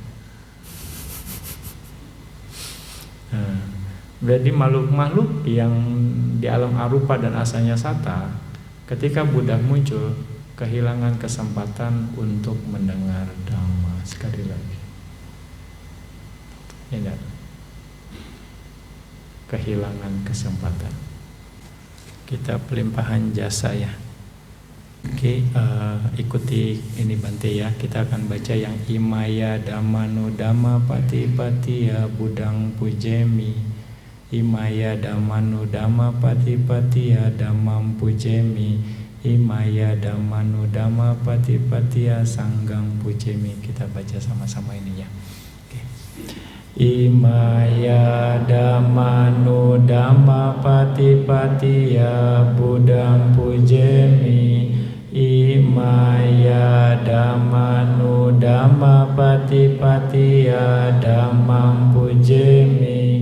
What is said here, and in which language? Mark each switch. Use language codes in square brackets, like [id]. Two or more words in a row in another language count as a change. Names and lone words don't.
[id] Berarti makhluk-makhluk yang di alam arupa dan asalnya sata, ketika Buddha muncul, kehilangan kesempatan untuk mendengar Dhamma. Sekali lagi, ya enggak? Kehilangan kesempatan. Kita pelimpahan jasa ya. Oke, ikuti ini Bante ya. Kita akan baca yang [pi] Imaya Dhammano Dhamma Patipatiya Budang Pujemi. Imaya Dhammano Dhamma Patipatiya Dhammam Pujemi. Imaya Dhammano Dhamma Patipatiya Sanggang Pujemi. [id] Kita baca sama-sama ini ya. Oke. [pi] Imaya Dhammano Dhamma Patipatiya Budang Pujemi. Imaya Dhammano Dhamma Patipatiya Dhammam Pujemi.